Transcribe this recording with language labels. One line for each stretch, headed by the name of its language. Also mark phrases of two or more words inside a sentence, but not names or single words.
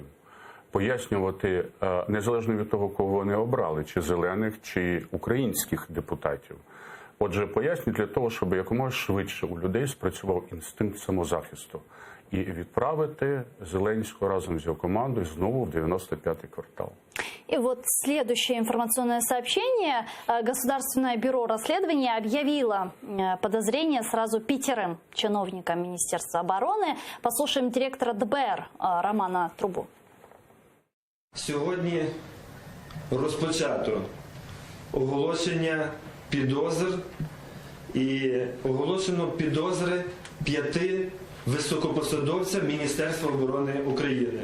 Ukrainian: Пояснювати, незалежно від того, кого вони обрали, чи зелених, чи українських депутатів. Отже, пояснюють для того, щоб якомога швидше у людей спрацював інстинкт самозахисту. І відправити Зеленського разом з його командою знову в 95-й квартал.
Russian: И вот следующее информационное сообщение. Государственное бюро расследования объявило подозрение сразу 5 чиновникам Министерства обороны. Послушаем директора ДБР Романа Трубу.
Ukrainian: Сьогодні розпочато оголошення підозр і оголошено підозри 5 високопосадовцям Міністерства оборони України.